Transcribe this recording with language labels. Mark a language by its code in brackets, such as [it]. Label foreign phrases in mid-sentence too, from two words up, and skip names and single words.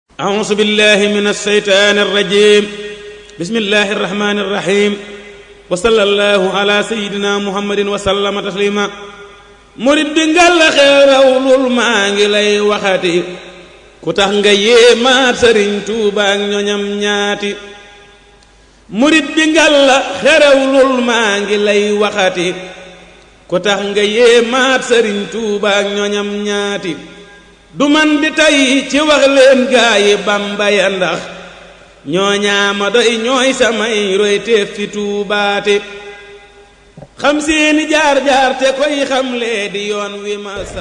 [ar] أعوذ بالله من الشيطان الرجيم بسم الله الرحمن الرحيم وصلى الله على سيدنا محمد وسلم تسليما [wo] murid bi ngal xerawlul maa ngi lay waxati ku tax nga yéemaat Sëriñ Tuuba ak ñoñam ñaati murid bi ngal xerawlul maa ngi lay waxati ku tax nga yéemaat Sëriñ Tuuba ak ñoñam ñaati du man di tey ci wax leen gaayi Bamba ya ndax ñooñaama doy ñooy samay roy teef fi tuubaate xam seeni jaar-jaar te koy xamlee di yoon wi ma sax.